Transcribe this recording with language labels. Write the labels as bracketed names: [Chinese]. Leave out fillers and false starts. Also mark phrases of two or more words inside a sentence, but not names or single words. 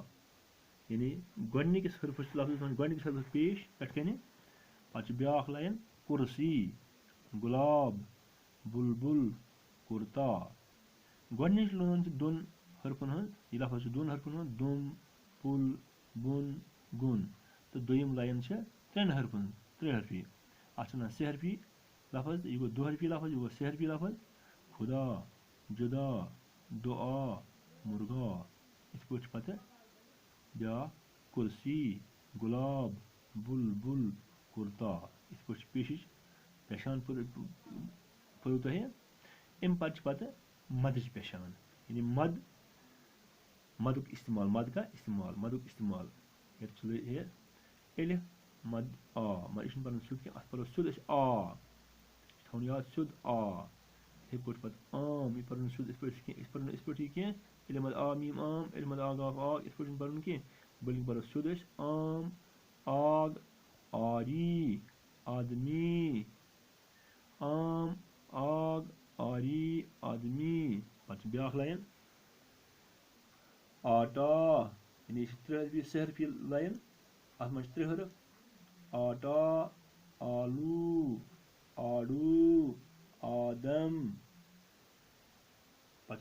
[Kashmiri] یعنی گۄڈنِکِس حرفس لفظس منٛز گۄڈنِکِس حرفس پیش پٮ۪ٹھ کَنہِ پَتہٕ چھِ بیٛاکھ لاین کُرسی گُلاب بُلبُل کُرتا. گۄڈنِچ لٲن چھِ دۄن حرفن ہٕنٛز یہِ لفظ چھُ دۄن حرفن ہُنٛد دُم پُل بۄن گوٚن تہٕ دوٚیِم لاین چھِ ترٛٮ۪ن حرفن ہٕنٛز ترٛےٚ حرفی. اَتھ چھِ وَنان سے حرفی لفظ یہِ گوٚو دُ حرفی لفظ یہِ گوٚو سے حرفی لفظ خُدا جُدا دُعا مُرغا. یِتھ پٲٹھۍ چھُ پَتہٕ بیٛاکھ کُرسی گُلاب بُلبُل کُرتا یِتھ پٲٹھۍ چھِ پیشِچ پیشان پٔرِو تۄہہِ اَمہِ پَتہٕ چھِ پَتہٕ مَدٕچ پیشان یعنی مَدُک اِستعمال [Urdu] مَد کا اِستعمال [Kashmiri] مَدُک اِستعمال ییٚتہِ چھُ یہِ الف مد آ مگر یہِ چھُنہٕ پَرُن سیوٚد کینٛہہ اَتھ پَرو سیوٚد أسۍ آ یہِ چھُ تھاوُن یاد سیوٚد آ یِتھَے پٲٹھۍ پَتہٕ عام یہِ پَرُن سیوٚد یِتھ پٲٹھۍ کینٛہہ أسۍ پَرو نہٕ یِتھ پٲٹھۍ یہِ کینٛہہ ییٚلہِ مد آ میٖم عام ییٚلہِ مد آگ آگ آگ یِتھ پٲٹھۍ چھُنہٕ پَرُن کینٛہہ بٔلکہِ پَرو سیوٚد أسۍ عام آگ آری آدمی عام آگ آری آدمی پَتہٕ چھِ بیٛاکھ لایِن آٹا یعنی یہِ چھِ 3 حرفی 6 حرفی لایِن اَتھ منٛز چھِ 3 حرف آٹا آلوٗ آڈوٗ آدم پَتہٕ